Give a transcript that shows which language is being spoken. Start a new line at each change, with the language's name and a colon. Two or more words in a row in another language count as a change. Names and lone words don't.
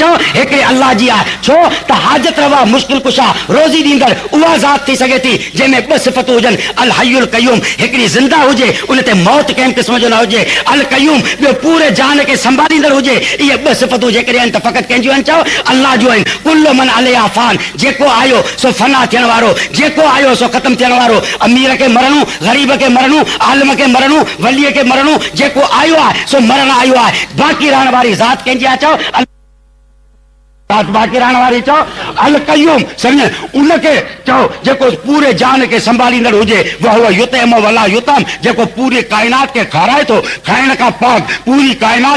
Sindhi: चओ हिकिड़े अल्लाह जी आहे। छो त हाजत रवा, मुश्किल कुशा, रोज़ी ॾींदड़ उहा ज़ात थी सघे थी जंहिंमें ॿ सिफ़तूं हुजनि।
Arabic: الحي القيوم,
Sindhi: हिकिड़ी ज़िंदा हुजे, उन ते मौत कंहिं क़िस्म जो न हुजे।
Arabic: القيوم,
Sindhi: ॿियो पूरे जान खे संभालींदड़ हुजे। इहे ॿ सिफ़तूं जेकॾहिं आहिनि त फ़क़ति कंहिंजियूं आहिनि? चओ अल्लाह जूं आहिनि।
Arabic: كل من عليها فان,
Sindhi: जेको आयो सो फना थियण वारो, जेको आयो सो ख़तमु थियण वारो। अमीर खे मरणो, ग़रीब खे मरणो, आलिम खे मरणो, वलीअ खे मरणो, जेको आयो आहे सो मरण आयो आहे। बाक़ी रहण वारी ज़ात कंहिंजी आहे? चओ बात बाक़ी रहण वारी चओ
Arabic: القيوم
Sindhi: सम्झ उनखे चओ जेको पूरे जान खे संभालींदड़ हुजे
Arabic: وهو يطعم ولا يطعم
Sindhi: जेको पूरी काइनात खे खाराए थो खाइण खां पाक पूरी काइनात